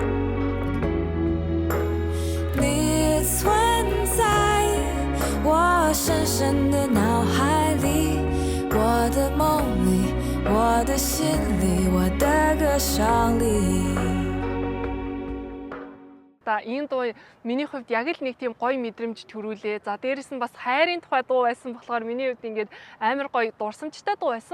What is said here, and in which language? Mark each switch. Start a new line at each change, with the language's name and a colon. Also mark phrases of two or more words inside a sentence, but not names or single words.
Chinese: 你存在我深深的脑海里，我的梦里，我的心里，我的歌声里。
Mongolian: Энэ дуу миний хувьд яг л нэг тийм гоё мэдрэмж төрүүлээ. За дээрэс нь бас хайрын тухай дуу байсан болохоор миний хувьд ингээд амар гоё дурсамжтай дуу байсан.